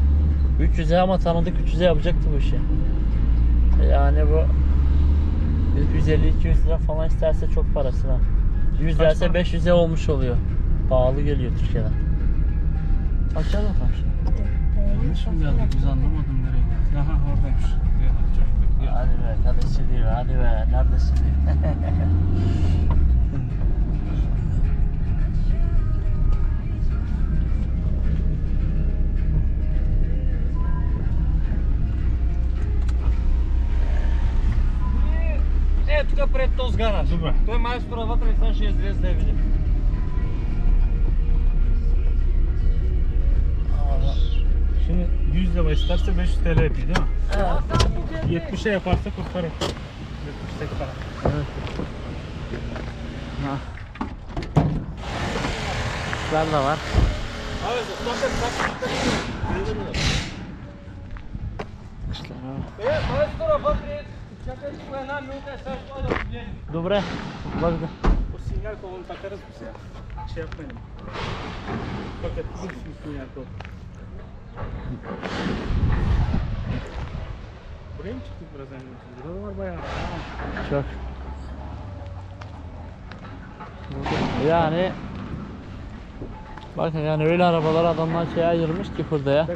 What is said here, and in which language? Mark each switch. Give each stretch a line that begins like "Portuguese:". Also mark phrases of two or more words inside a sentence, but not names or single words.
Turkish: 300'e ama tanıdık 300'e yapacaktı bu işi. Yani bu 150-200 lira falan isterse çok parası var. 100 Kaç derse para? 500'e olmuş oluyor. Pahalı geliyor Türkiye'den. Aşağı bakalım şimdi. Yanlış mı geldik? Biz anlamadım nereye geldik. Aha oradaymış. Hadi be kardeşim değil be, hadi be neredesin değil.
Bulgarian: Е, тук пред този гараж. Добре. Той майстора вътре сега ще излезе да я види.
Turkish: Şimdi 100 lira isterse 500 TL yapıyor değil mi? 70'e yaparsa kurtarır. 70'e para. Kuşlar da var. Kuşlar var.
Bulgarian: Е, майстора вътре. Чакай тук една минута и сега ще да погледне. Добре,
Turkish: bak da. O sinyal kolunu takarız biz ya. Şey yapmayın. Fakat bizim için sinyal kolu. Buraya mı çıktık biraz önce? Burada var bayağı. Çok. Yani bakın yani öyle arabalar adamlar şeye ayırmış ki hurdaya.